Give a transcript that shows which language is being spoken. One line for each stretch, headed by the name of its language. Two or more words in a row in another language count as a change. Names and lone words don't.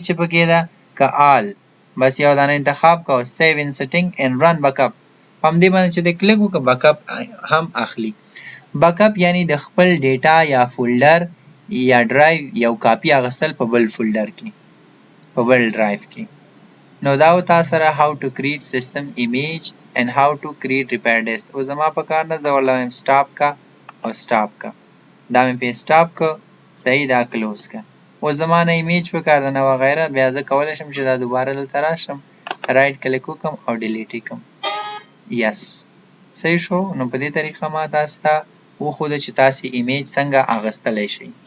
Pashto: چې پکې ده که آل بس یو دانه انتخاب کوه
English: save and setting and run backup
Pashto: په همدې باندې چې د کلیک وکړه بیک اپ هم اخلي بیک اپ یعنی د خپل ډیټا یا فولډر یا ډرایو یو کاپي اخیستل په بل فولډر کې په بل ډرایو کې نو دا و تا سره
English: how to create system image and how to create repair disk
Pashto: او زما په کار نه زه ورله وایم سټاپ کا او سټاپ کا دا مې پې سټاپ که صحیح دا کلوز که اوس زما نه ایمیج په کار ده نه وغیره بیا زه کولی شم چې دا دوباره دلته راشم
English: right click
Pashto: وکړم او ډیلیټ یې کړم یس صحیح شو نو په دې طریقه ما تاسو ته وښوده چې تاسې ایمیج څنګه اخیستلی شئ